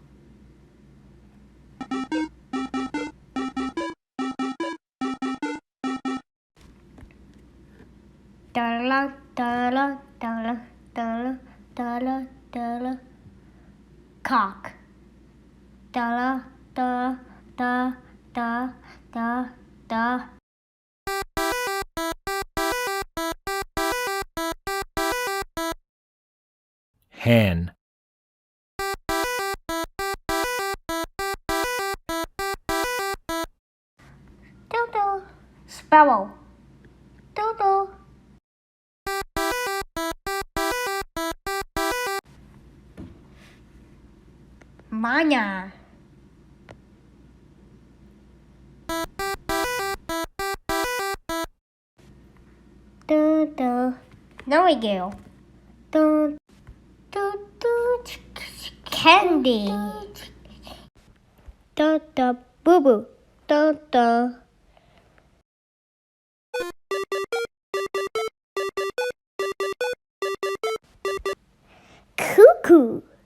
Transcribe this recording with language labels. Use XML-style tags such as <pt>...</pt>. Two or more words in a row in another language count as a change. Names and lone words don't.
<en>Dala, dala, dala, dala, dala, dala. Cock. Dala, da, da, da, da, da. Hen. Dodo. Sparrow. Dodo. Manya. Dodo. Nightingale. Do, do, do, candy. Do, do, boo boo. Do, do. Cuckoo.</en>